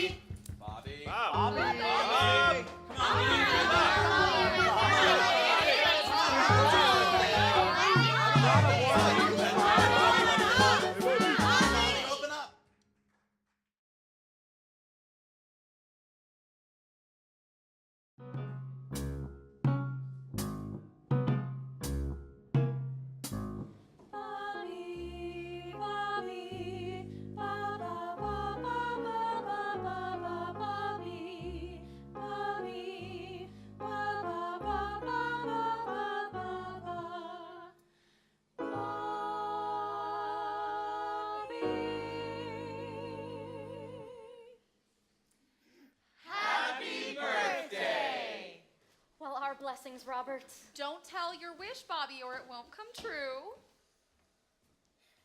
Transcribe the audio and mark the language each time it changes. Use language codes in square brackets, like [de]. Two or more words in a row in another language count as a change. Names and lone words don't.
[en] Bobby. Bobby. Bobby. Open up. Bobby, Bobby, ba ba ba ba ba ba ba ba Bobby, Bobby, ba ba ba ba ba ba ba ba. Bobby. Happy birthday! Well, our blessings, Robert. Don't tell your wish, Bobby, or it won't come true.